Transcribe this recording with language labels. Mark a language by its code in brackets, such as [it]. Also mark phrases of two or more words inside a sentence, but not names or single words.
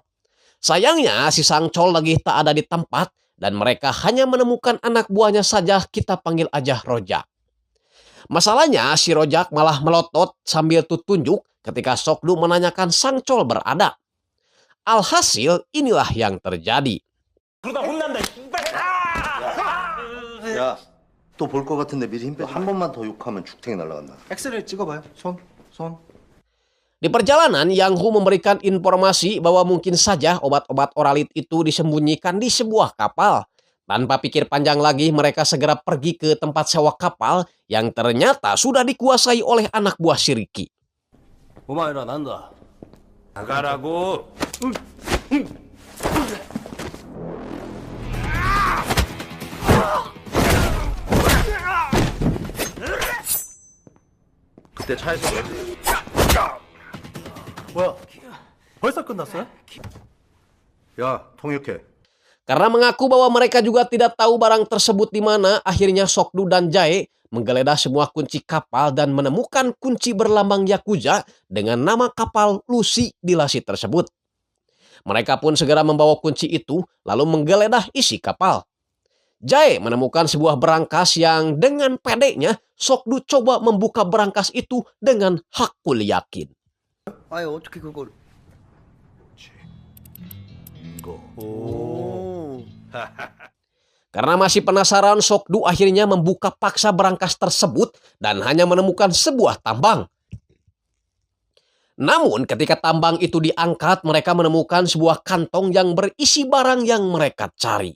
[id] Sayangnya, si Sangchol lagi tak ada di tempat dan mereka hanya menemukan anak buahnya saja, kita panggil aja Rojak. Masalahnya, si Rojak malah melotot sambil tunjuk ketika Sokdu menanyakan Sangchol berada. Alhasil, inilah yang terjadi. [ko] 야, 또 볼 것 같은데 미리 힘 빼. 한 번만 더 욕하면 죽탱이 날라간다. 엑스레이 찍어봐요. 손. [id] Di perjalanan, Yang Hu memberikan informasi bahwa mungkin saja obat-obat oralit itu disembunyikan di sebuah kapal. Tanpa pikir panjang lagi, mereka segera pergi ke tempat sewa kapal yang ternyata sudah dikuasai oleh anak buah si Ricky. [ko] 오마이라 난다. 나가라고. 그때 차에서 뭐야? 벌써 끝났어요? 야, 통역해. [id] Karena mengaku bahwa mereka juga tidak tahu barang tersebut di mana, akhirnya Sokdu dan Jae menggeledah semua kunci kapal dan menemukan kunci berlambang Yakuza dengan nama kapal Lucy di lasit tersebut. Mereka pun segera membawa kunci itu lalu menggeledah isi kapal. Jae menemukan sebuah berangkas yang dengan pedenya Sokdu coba membuka berangkas itu dengan hakul yakin. [ko] 아유, 어떻게 그걸? [id] Karena masih penasaran, Sokdu akhirnya membuka paksa berangkas tersebut dan hanya menemukan sebuah tambang. Namun ketika tambang itu diangkat, mereka menemukan sebuah kantong yang berisi barang yang mereka cari.